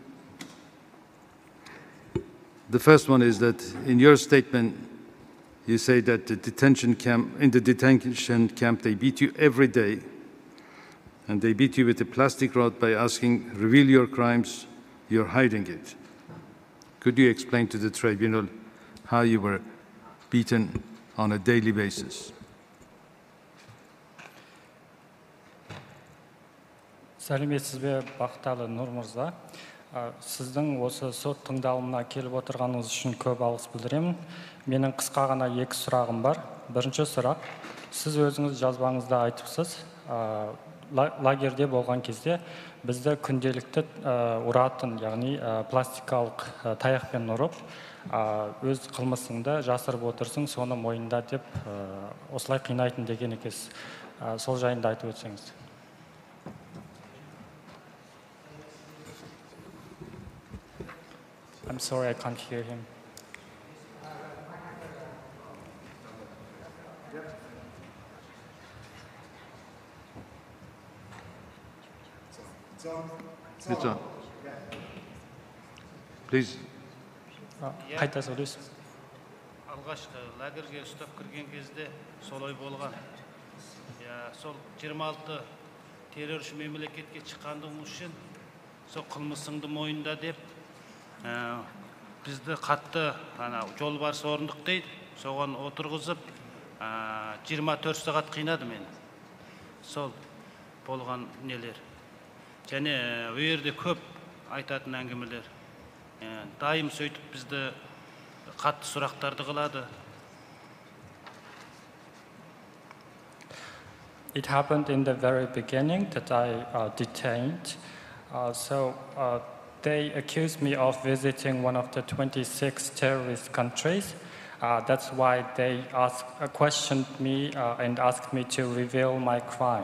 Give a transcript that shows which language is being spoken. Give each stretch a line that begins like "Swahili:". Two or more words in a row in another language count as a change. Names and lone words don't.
English: The first one is that in your statement, you say that in the detention camp, they beat you every day, and they beat you with a plastic rod by asking, reveal your crimes, you're hiding it. Could you explain to the tribunal how you were beaten on a daily basis?
Kazakh: Сәлеметсіз бе, Бақталы Нұр мырза. Сіздің осы сот тыңдалымына келіп отырғаныңыз үшін көп алғыс білдіремін. Менің қысқа ғана 2 сұрағым бар. Бірінші сұрақ, сіз өзіңіз жазбаңызда айтыпсыз, лагерде болған кезде бізді күнделікті ұратын, яғни пластикалық таяқпен ұрып, өз қылмысыңды жасырып отырсың, соны мойында деп осылай қинайтын деген екенсіз. Сол жайында айтып өтсеңіз. I'm sorry, I can't hear him. It's on. Please. Қайта сөйлесіз. Алғашқы лагерге ұстап кірген кезде солай болған. Сол 26 терроршы мемлекетке шыққандығым үшін сол қылмысыңды мойында деп бізді қатты жолбарыс орындық дейді. соған отырғызып 24 сағат қинады мені. Сол болған нелер. Және өйерде көп айтатын әңгімелер. Дайым сөйтіп бізді қатты сұрақтарды қылады.
English: It happened in the very beginning that I detained. They accused me of visiting one of the 26 terrorist countries. That's why they questioned me and asked me to reveal my crime.